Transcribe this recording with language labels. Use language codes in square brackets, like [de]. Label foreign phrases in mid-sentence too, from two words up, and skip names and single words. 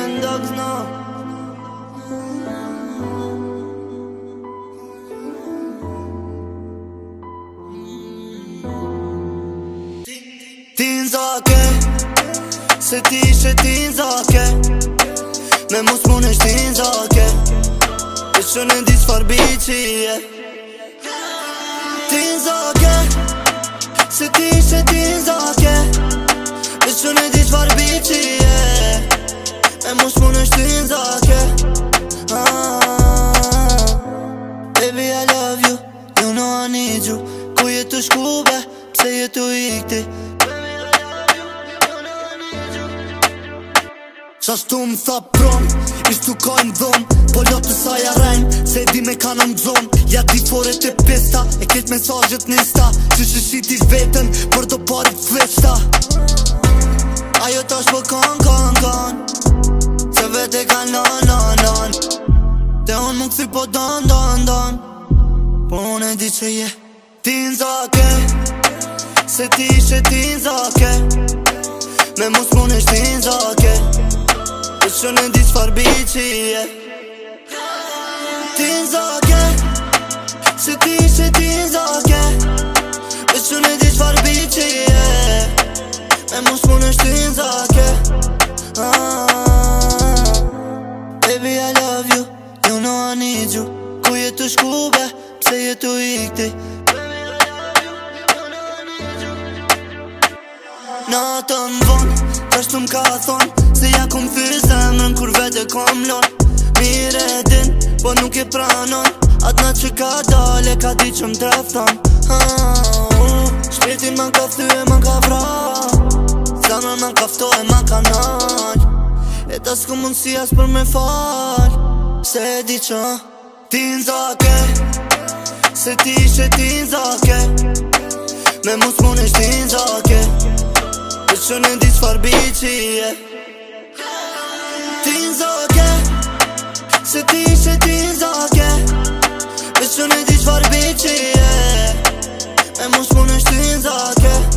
[en] Dogs know. [sq] Tin zake, se ti ishe tin zake, me mu s'munesh tin zake, e që në di çfar biqi je. Tin zake, se ti ishe tin zake, e që në di çfar biqi je, me mu s'munesh tin zake. [en] Baby I love you, you know I need you. [sq] Ku je të shkube, pse je të ikti? Qashtu më tha prom, ishtu kajnë dhom, po lotë sa ja rejnë, se di me kanon gzon. Ja di fore të pista, e keq mesajët nista, që shishiti vetën, për do parit fleshta. Ajo tash po kan, se vete kan lan. Te unë më kësi po dan, po unë e di që je tin zake, se ti ishe tin zake, me mu s'munesh tin zake, e që në di çfar biqi je. Tin zake, se ti ishe tin zake, e që në di çfar biqi je, me mu s'munesh tin zake. [en] Baby I love you, you know I need you. [sq] Ku je të shkube, pse je të ikti? Natën vonë, qashtu m'ka thonë, se ja kum thyr zemrën kur vete kom lon. Mire din, po nuk e pranon, atë natë që ka dale, ka di që m'trefton. Shpirtin ma ka thy e ma ka vra, zemrën ma ka fto e ma ka nal, e ta s'ku mundsi as për me fal, se e di që tin zake, se ti ishe tin zake, me mu s'munesh tin zake, e që në di çfar biqi je. Tin zake, se ti ishe tin zake, e që në di çfar biqi je, e mu s'munesh tin zake.